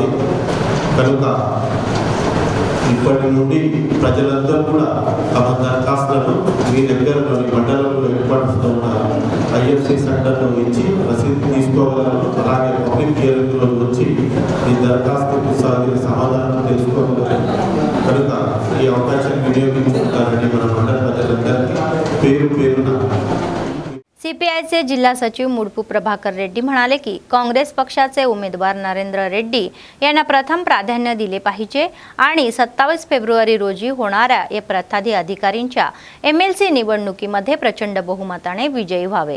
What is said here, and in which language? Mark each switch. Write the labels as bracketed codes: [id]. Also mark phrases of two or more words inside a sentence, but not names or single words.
[te] కనుక ఇప్పటి నుండి ప్రజలందరూ కూడా తమ దరఖాస్తులను మీ దగ్గరలోని మండలంలో ఏర్పడుతున్న IFC సెంటర్లో ఇచ్చి రసీదు తీసుకోగలరు. అలాగే [en] public hearing [te] వచ్చి ఈ దరఖాస్తుకు సమాధానం తెలుసుకోగలరు. కనుక ఈ అవకాశాన్ని వినియోగించుకుంటారని మన మండల ప్రజలందరికీ పేరు పేరున. [mr] CPIचे जिल्हा सचिव मुडपू प्रभाकर रेड्डी म्हणाले की काँग्रेस पक्षाचे उमेदवार नरेंद्र रेड्डी यांना प्रथम प्राधान्य दिले पाहिजे आणि 27 फेब्रुवारी रोजी होणाऱ्या या प्रताधी अधिकारींच्या MLC निवडणुकीमध्ये प्रचंड बहुमताने विजयी व्हावे.